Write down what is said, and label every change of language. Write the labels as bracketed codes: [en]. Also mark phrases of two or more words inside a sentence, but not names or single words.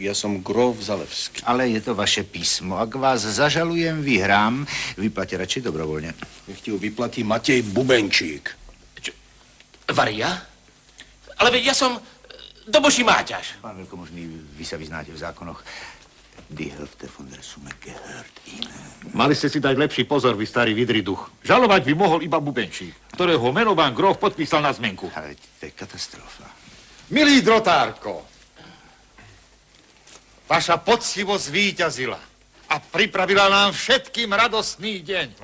[sk] Ja som grof Zalevský. Ale je to vaše písmo. Ak vás zažalujem, vyhrám. Vyplate radšej dobrovoľne. Nech ti ho vyplatí Matej Bubenčík. Varia? Ale veď ja som doboží Máťaš. Pán veľkomožný, vy sa vyznáte v zákonoch. [de] Die Hälfte von der Summe gehört Ihnen. [sk] Mali ste si dať lepší pozor, vy starý vidriduch. Žalovať by mohol iba Bubenčík, ktorého meno pán grof podpísal na zmenku. Ale to je katastrofa. Milý drotárko, vaša poctivosť zvíťazila a pripravila nám všetkým radostný deň.